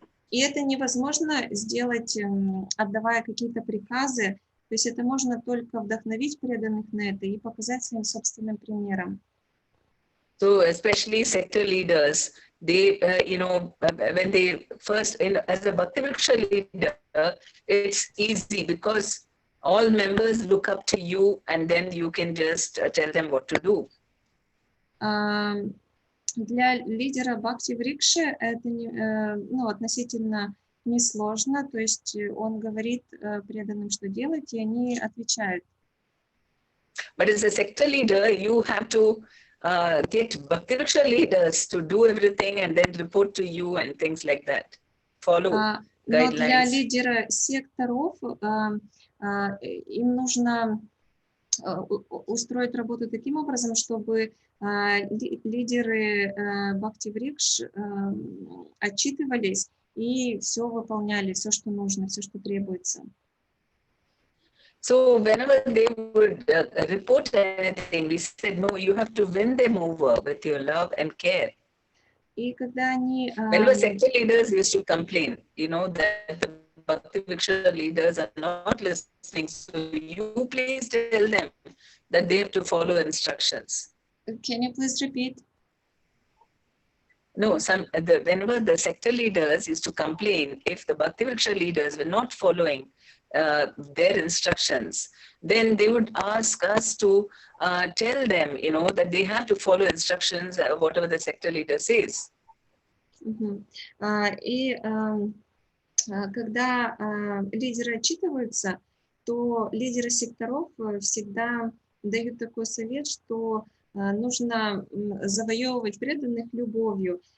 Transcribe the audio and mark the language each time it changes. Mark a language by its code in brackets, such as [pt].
[ru] И это невозможно сделать, отдавая какие-то приказы. То есть это можно только вдохновить преданных на это и показать своим собственным примером. [en] So especially sector leaders, they, when they first, as a Bhakti-Vriksha leader, it's easy because all members look up to you and then you can just tell them what to do. [ru] Для лидера Бхакти-Врикши это относительно несложно, то есть он говорит преданным, что делать, и они отвечают. [en] But as a sector leader, you have to get Bhakti leaders to do everything and then report to you and things like that. Follow [ru] Но для [en] guidelines. [ru] лидера секторов им нужно устроить работу таким образом, чтобы лидеры Бхакти-врикш отчитывались и все выполняли, все, что нужно, все, что требуется. [en] So whenever they would report anything, we said, no, you have to win them over with your love and care. [ru] И когда они... [en] Whenever sector leaders used to complain, you know, that the Bhakti leaders are not listening, so you please tell them that they have to follow instructions. Can you please repeat? No, whenever the sector leaders used to complain, if the Bhakti leaders were not following their instructions, then they would ask us to tell them, you know, that they have to follow instructions, whatever the sector leader says. [ru] И когда лидеры отчитываются, то лидеры секторов всегда дают такой совет, что нужно завоевывать преданных любовью.